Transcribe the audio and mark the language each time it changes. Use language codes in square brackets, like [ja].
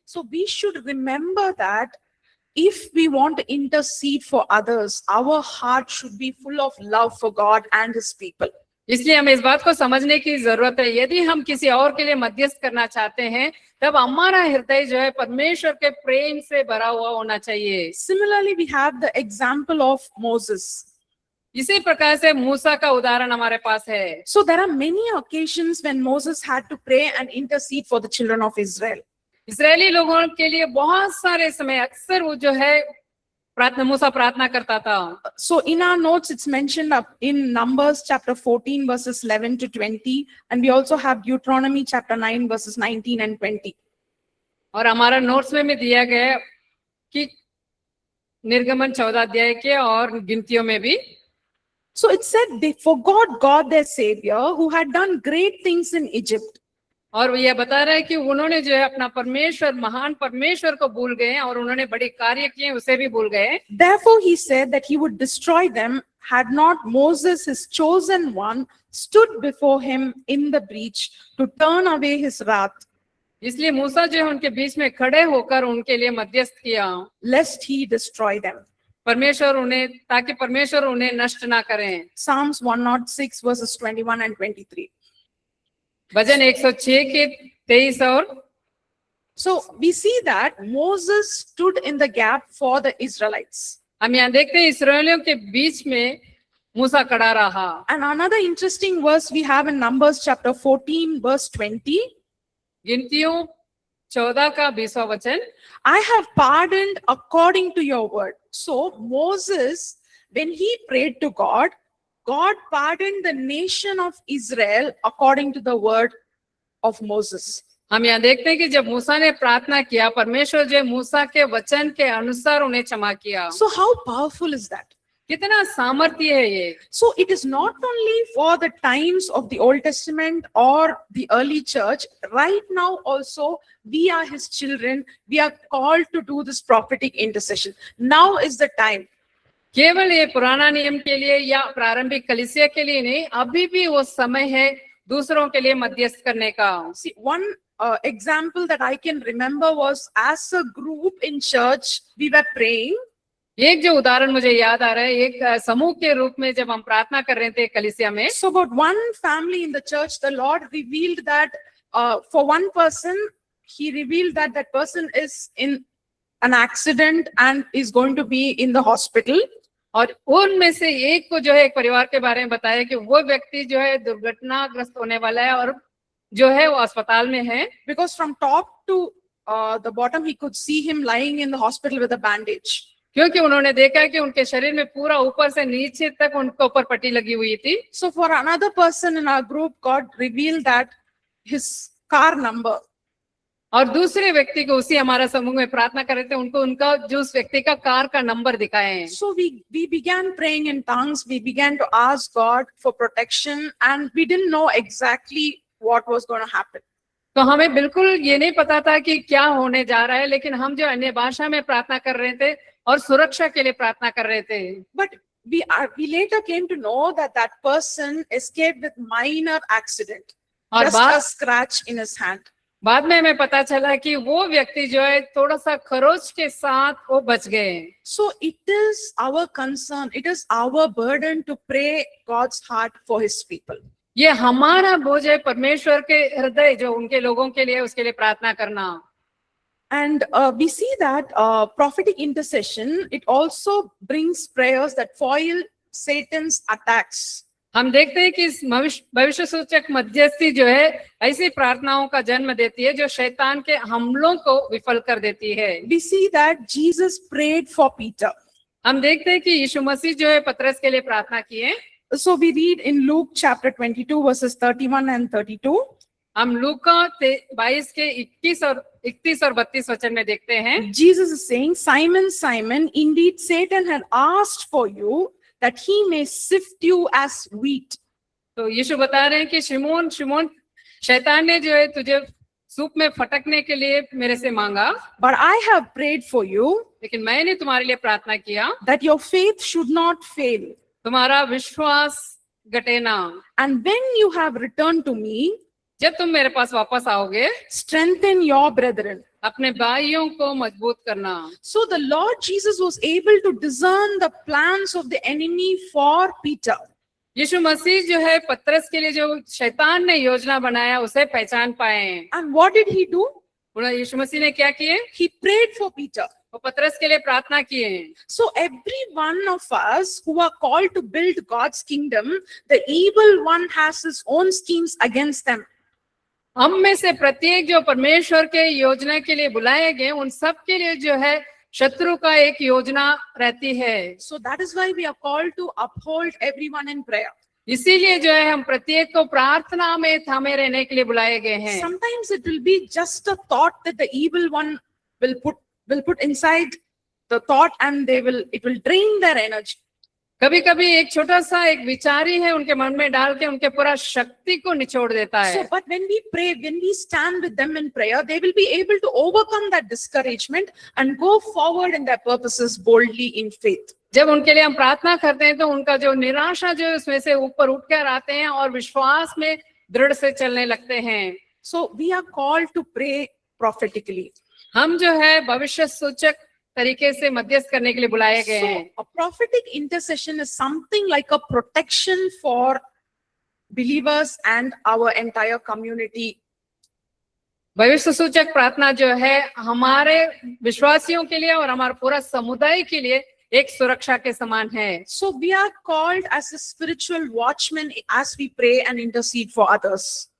[en] So we should remember that if we want to intercede for others, our heart should be full of love for God and his people. [hi] इसलिए हमें इस बात को समझने की जरूरत है, यदि हम किसी और के लिए मध्यस्थ करना चाहते हैं, तब हमारा हृदय जो है परमेश्वर के प्रेम से भरा हुआ होना चाहिए। [en] Similarly, we have the example of Moses. [hi] इसी प्रकार से मूसा का उदाहरण हमारे पास है। [en] So there are many occasions when Moses had to pray and intercede for the children of Israel. [hi] इस्राएली लोगों के लिए बहुत सारे समय अक्सर वो जो है मूसा प्रार्थना करता था। [en] So in our notes, it's mentioned up in Numbers chapter 14 verses 11 to 20, and we also have Deuteronomy chapter 9 verses 19 and 20. [hi] और हमारा नोट्स में भी दिया गया है कि निर्गमन 14 अध्याय के और गिनतियों में भी। [en] So it said they forgot God their Savior who had done great things in Egypt. [hi] और वो ये बता रहा है कि उन्होंने जो है अपना परमेश्वर, महान परमेश्वर को भूल गए और उन्होंने बड़े कार्य किए, उसे भी भूल गए। [en] Therefore he said that he would destroy them had not Moses, his chosen one, stood before him in the breach to turn away his wrath, [hi] इसलिए मूसा जो है उनके बीच में खड़े होकर उनके लिए मध्यस्थ किया, [en] lest he destroy them. [hi] ताकि परमेश्वर उन्हें नष्ट ना करें। [en] Psalms 106 verses 21 and 23. [hi] भजन 106 के 23 और। [en] So we see that Moses stood in the gap for the Israelites. [hi] हम यहाँ देखते हैं इस्राएलियों के बीच में मूसा खड़ा रहा। [en] And another interesting verse we have in Numbers chapter 14 verse 20. [hi] गिनतियों 14 का 20वां वचन, [en] I have pardoned according to your word. So Moses, when he prayed to God, God pardoned the nation of Israel according to the word of Moses. [hi] हम यहाँ देखते हैं कि जब मूसा ने प्रार्थना किया, परमेश्वर जो मूसा के वचन के अनुसार उन्हें क्षमा किया। [en] So how powerful is that? [hi] कितना सामर्थ्य है ये। [en] So it is not only for the times of the Old Testament or the early church. Right now also, we are his children. We are called to do this prophetic intercession. Now is the time. [hi] केवल ये पुराना नियम के लिए या प्रारंभिक कलीसिया के लिए नहीं, अभी भी वो समय है दूसरों के लिए मध्यस्थ करने का। [en] See, one example that I can remember was as a group in church, we were praying. [hi] एक जो उदाहरण मुझे याद आ रहा है, एक समूह के रूप में जब हम प्रार्थना कर रहे थे कलीसिया में, [en] So about one family in the church, the Lord revealed that for one person, he revealed that that person is in an accident and is going to be in the hospital. [hi] और उनमें से एक को जो है एक परिवार के बारे में बताया कि वो व्यक्ति जो है दुर्घटनाग्रस्त होने वाला है और जो है वो अस्पताल में है। [en] Because from top to the bottom, he could see him lying in the hospital with a bandage. [hi] क्योंकि उन्होंने देखा कि उनके शरीर में पूरा ऊपर से नीचे तक उनके ऊपर पट्टी लगी हुई थी। [en] So for another person in our group, God revealed that his car number. [hi] और दूसरे व्यक्ति को उसी हमारा समूह में प्रार्थना कर रहे थे, उनको उनका जो उस व्यक्ति का कार का नंबर दिखाए हैं। [en] So we began praying in tongues. We began to ask God for protection, and we didn't know exactly what was going to happen. [hi] तो हमें बिल्कुल ये नहीं पता था कि क्या होने जा रहा है, लेकिन हम जो अन्य भाषा में प्रार्थना कर रहे थे और सुरक्षा के लिए प्रार्थना कर रहे थे। [en] But we later came to know that that person escaped with minor accident, [hi] और [en] just a scratch in his hand. [hi] बाद में हमें पता चला कि वो व्यक्ति जो है थोड़ा सा खरोच के साथ वो बच गए। [en] So it is our concern, it is our burden to pray God's heart for his people. [hi] ये हमारा बोझ है परमेश्वर के हृदय जो उनके लोगों के लिए, उसके लिए प्रार्थना करना। [en] And we see that prophetic intercession, it also brings prayers that foil Satan's attacks. [hi] हम देखते हैं कि इस भविष्य सूचक मध्यस्थी जो है ऐसी प्रार्थनाओं का जन्म देती है जो शैतान के हमलों को विफल कर देती है। [en] We see that Jesus prayed for Peter. [hi] हम देखते हैं कि यीशु मसीह जो है पतरस के लिए प्रार्थना किए। [en] So we read in Luke chapter 22 verses 31 and 32. [hi] हम लूका 22 के 31 और 32 वचन में देखते हैं, [en] Jesus is saying, Simon, Simon, indeed Satan had asked for you that he may sift you as wheat. [hi] तो यीशु बता रहे हैं कि शिमोन शिमोन, शैतान ने जो है तुझे सूप में फटकने के लिए मेरे से मांगा, [en] But I have prayed for you [hi] लेकिन मैंने तुम्हारे लिए प्रार्थना किया [en] that your faith should not fail. [hi] तुम्हारा विश्वास घटे ना। [en] And when you have returned to me, [hi] जब तुम मेरे पास वापस आओगे, [en] strengthen your brethren. [hi] अपने भाइयों को मजबूत करना। [en] So the Lord Jesus was able to discern the plans of the enemy for Peter. [hi] यीशु मसीह जो है पतरस के लिए जो शैतान ने योजना बनाया उसे पहचान पाए। [en] And what did he do? [hi] यीशु मसीह ने क्या किए? [en] He prayed for Peter. [hi] वो पतरस के लिए प्रार्थना किए। [en] So every one of us who are called to build God's kingdom, the evil one has his own schemes against them. [hi] हम में से प्रत्येक जो परमेश्वर के योजना के लिए बुलाए गए, उन सब के लिए जो है शत्रु का एक योजना रहती है। [en] So that is why we are called to uphold everyone in prayer. [hi] इसीलिए जो है हम प्रत्येक को प्रार्थना में थामे रहने के लिए बुलाए गए हैं। [en] Sometimes it will be just a thought that the evil one will put inside the thought, and it will drain their energy. [hi] कभी कभी एक छोटा सा एक विचार ही है उनके मन में डाल के उनके पूरा शक्ति को निचोड़ देता है। [en] So, but when we pray, when we stand with them in prayer, they will be able to overcome that discouragement and go forward in their purposes boldly in faith. [hi] जब उनके लिए हम प्रार्थना करते हैं तो उनका जो निराशा जो है उसमें से ऊपर उठकर आते हैं और विश्वास में दृढ़ से चलने लगते हैं। [en] So we are called to pray prophetically. [hi] हम जो है भविष्य सूचक तरीके से मध्यस्थ करने के लिए बुलाए गए हैं। [en] So a prophetic intercession is something like a protection for believers and our entire community. [hi] भविष्य सूचक प्रार्थना जो है हमारे विश्वासियों के लिए और हमारे पूरा समुदाय के लिए एक सुरक्षा के समान है। [en] So we are called as a spiritual watchman as we pray and intercede for others.